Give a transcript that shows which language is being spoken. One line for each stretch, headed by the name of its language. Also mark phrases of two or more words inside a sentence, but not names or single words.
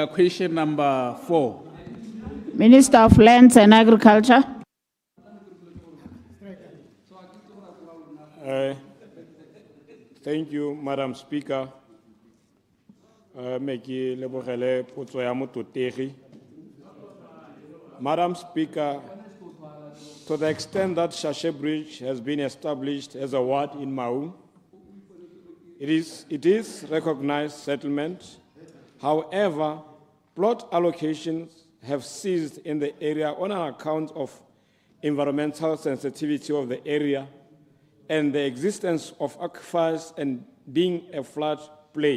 English: Question number 4. Minister of Lands and Agriculture. Thank you, Madam Speaker.
Tswana: Meki lebogele potso ya mototegi.
English: Madam Speaker, to the extent that Shashe Bridge has been established as a ward in Mau, it is recognized settlement. However, plot allocations have ceased in the area on account of environmental sensitivity of the area and the existence of aquifers and being a flood plain.